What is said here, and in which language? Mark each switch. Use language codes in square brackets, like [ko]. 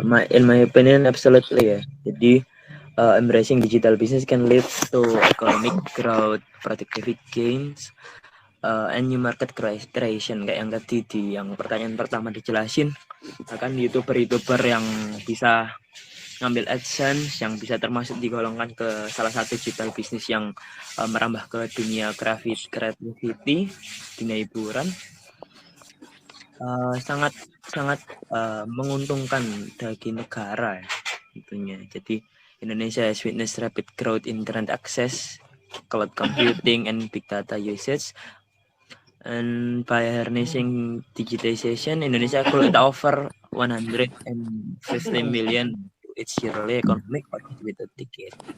[en] In my opinion, absolutely [id] ya. Jadi [en] embracing digital business can lead to economic growth, productivity gains, and new market creation. [id] Kayak yang tadi yang pertanyaan pertama dijelasin, akan youtuber yang bisa ngambil AdSense, yang bisa termasuk digolongkan ke salah satu digital bisnis yang merambah ke dunia creativity, dunia hiburan, sangat menguntungkan bagi negara ya, tentunya. Jadi [en] Indonesia has witnessed rapid growth in internet access, cloud computing, and big data usage. And by harnessing digitization, Indonesia could offer 150 million to its yearly economic output with a decade.